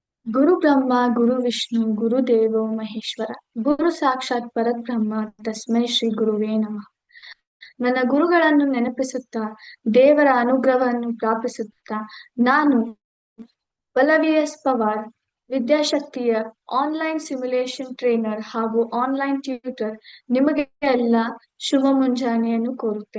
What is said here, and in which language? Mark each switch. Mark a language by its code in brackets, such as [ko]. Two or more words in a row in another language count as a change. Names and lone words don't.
[sa] ಗುರು ಬ್ರಹ್ಮ ಗುರು ವಿಷ್ಣು ಗುರು ದೇವೋ ಮಹೇಶ್ವರ ಗುರು ಸಾಕ್ಷಾತ್ ಪರಬ್ರಹ್ಮ ತಸ್ಮೈ ಶ್ರೀ ಗುರುವೇ ನಮಃ. [kn] ನನ್ನ ಗುರುಗಳನ್ನು ನೆನಪಿಸುತ್ತಾ ದೇವರ ಅನುಗ್ರಹವನ್ನು ಪ್ರಾಪಿಸುತ್ತಾ ನಾನು ಬಲವಿಎಸ್ ಪವಾರ್, ವಿದ್ಯಾಶಕ್ತಿಯ [en] online simulation trainer [kn] ಹಾಗೂ [en] online tutor, [kn] ನಿಮಗೆ ಎಲ್ಲ ಶುಭ ಮುಂಜಾನೆಯನ್ನು ಕೋರುತ್ತೇನೆ.